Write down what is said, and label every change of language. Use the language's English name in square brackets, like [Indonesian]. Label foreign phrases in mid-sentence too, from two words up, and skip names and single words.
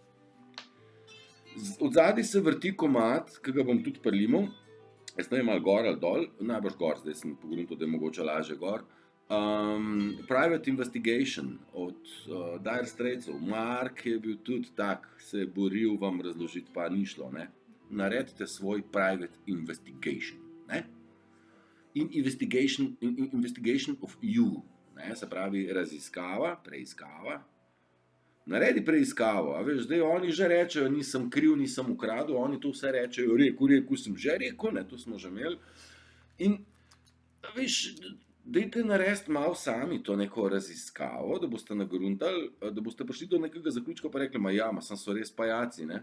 [Slovenian] Odzadaj se vrti komad, ki ga bom tudi prilimal, jaz ne vem, ali gor ali dol, najbrž gor, zdaj sem pogledal, da je mogoče lažje gor. Private Investigation od Dire Straitsov. Mark je bil tudi tak, se je boril vam razložiti, pa ni šlo, ne. Naredite svoj [English] private investigation, [Slovenian] ne. [English] In investigation of you, [Slovenian] ne, se pravi raziskava, preiskava. Naredi preiskavo, a veš, zdaj oni že rečejo, nisem kriv, nisem ukradel, oni to vse rečejo, rekel sem že rekel, ne, to smo že imeli. In, veš, dajte narediti malo sami to neko raziskavo, da boste nagruntali, da boste prišli do nekega zaključka pa rekli, sem so res pajaci, ne.